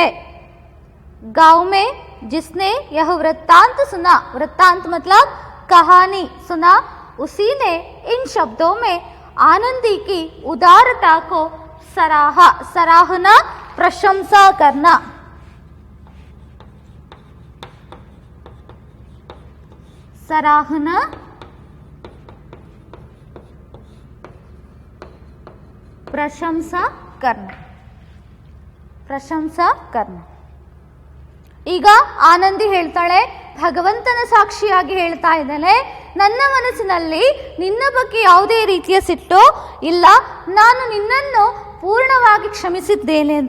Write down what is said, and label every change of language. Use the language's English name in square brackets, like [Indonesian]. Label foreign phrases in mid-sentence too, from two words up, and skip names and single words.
[Hindi] गांव में जिसने यह वृत्तांत सुना, वृत्तांत मतलब कहानी सुना, उसी ने इन शब्दों में आनंदी की उदारता को सराहा। सराहना, प्रशंसा करना। सराहना, प्रशंसा करना, प्रशंसा करना. [Kannada] ಈಗ ಆನಂದಿ ಹೇಳ್ತಾಳೆ, ಭಗವಂತನ ಸಾಕ್ಷಿಯಾಗಿ ಹೇಳ್ತಾ ಇದ್ದಾನೆ, ನನ್ನ ಮನಸ್ಸಿನಲ್ಲಿ ನಿನ್ನ ಬಗ್ಗೆ ಯಾವುದೇ ರೀತಿಯ ಸಿಟ್ಟು ಇಲ್ಲ, ನಾನು ನಿನ್ನನ್ನು ಪೂರ್ಣವಾಗಿ ಕ್ಷಮಿಸಿದ್ದೇನೆ ಅಂತ.